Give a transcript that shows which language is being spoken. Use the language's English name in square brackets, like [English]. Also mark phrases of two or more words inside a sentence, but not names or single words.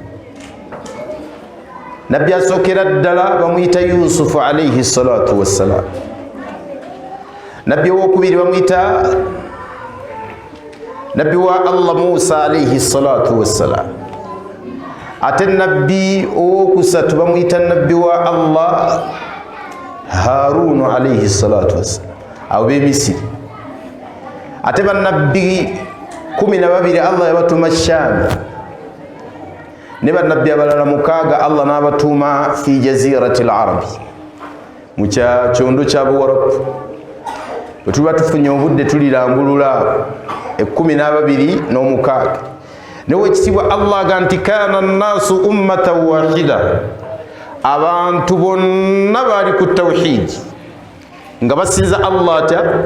[Ganda] Nabbi asookera ddala bamuyita Yusufu [Arabic] alayhi salatu wassalam. [Ganda] Nabbi owokubiri bamuyita nabbi wa Allah Musa [Arabic] alayhi salatu wassalam. [Ganda] Ate nabbi owokusatu bamuyita nabbi wa Allah Harun [Arabic] alayhi salatu wassalam, [Ganda] abo be Misiri. Ate bannabbi 12 Allah yabatuma Sham, ne bannabbi abalala 6 Allah n'abatuma [Arabic] fi jazirati al-Arabi, [Ganda] mu kyondo kya Buwarabu. Bwe tuba tufunye obudde tulirambulula 12 newe ekitibwa Allah aga nti [Arabic] kana nnaasu ummatan wahida, [Ganda] abantu bonna baali ku tawhidi nga basinza Allah atya.